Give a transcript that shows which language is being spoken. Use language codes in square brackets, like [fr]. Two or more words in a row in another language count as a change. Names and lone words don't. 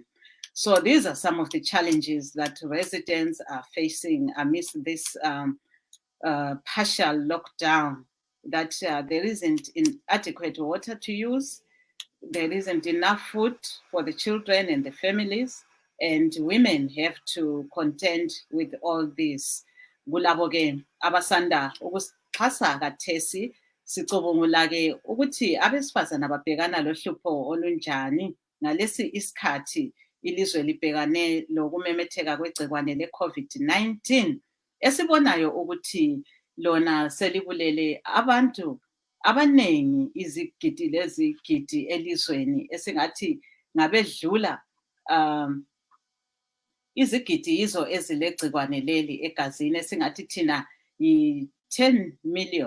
[en] So these are some of the challenges that residents are facing amidst this partial lockdown, that there isn't adequate water to use, there isn't enough food for the children and the families, and women have to contend with all this. [nd] Kulabo-ke abasanda ukuxhasa kathesi sicubungula-ke ukuthi abesifazane ababhekana lohlupho olunjani ngalesi isikhathi ilizwe libhekane lokumemetheka kwegcikwane le-COVID-19, esibonayo ukuthi lona selibulele abantu abanengi, izigidi lezigidi elizweni, esingathi ngabedlula izigidi yizo ezilegcikwane leli egazini, esingathi thina yi-10 million.